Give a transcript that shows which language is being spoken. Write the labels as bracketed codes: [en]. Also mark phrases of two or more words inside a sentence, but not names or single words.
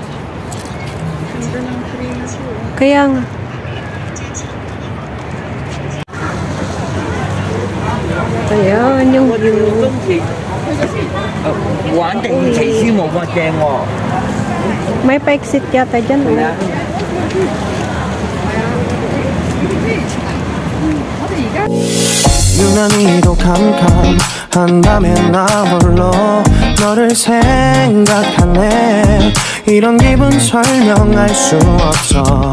[tl] Kaya nga. Ayan, yung view. May pa-exit yata dyan. [ko] 유난히도 캄캄한다면 나 홀로 너를 생각하네. 이런 기분 설명할 수 없어.